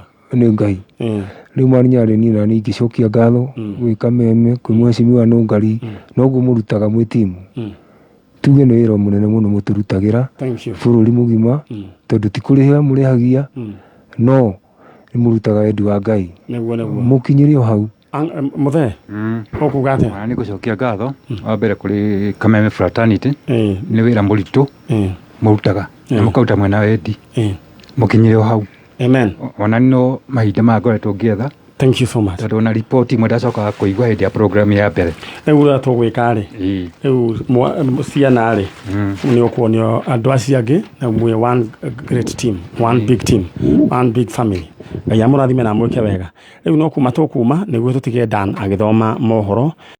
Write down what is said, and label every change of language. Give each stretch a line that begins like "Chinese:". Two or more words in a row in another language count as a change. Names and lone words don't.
Kikuyu: nĩ Ngai rĩu Nyari niĩ na niĩ ingĩcokia ngatho gwĩ kameme kwĩ mheshimiwa Nungari noguo mũrutaga mwĩ timu tuge nĩ wĩra mũnene mũno mũtũrutagĩra bũrũri mũgima tondũ ti kũrĩha mũrĩhagia no nĩ mũrutaga wendi wa Ngai mũkinyĩre o hau mũthee ũkuga atĩa nĩ gũcokia ngatho wa mbere kũrĩ kameme fraternity nĩ wĩra mũritũ mũrutaga na mũkaruta mwena wendi mũkinyĩre o hau Amen. Ona no mahinda magoretwo ngĩetha.
English: Thank you so much.
Kikuyu: Tondũ na report imwe ndacokaga kũigua hĩndĩ ya program ya mbere. Rĩu ũrĩa tũgwĩka rĩ, rĩu ciana rĩ, nĩ ũkuonio andũ acio angĩ na mwĩ
English: one great team, one big team, one big family.
Kikuyu: Ngai amũrathime na mwĩke wega. Rĩu no kuma tũkuma nĩguo tũtige Dan agĩthoma mohoro.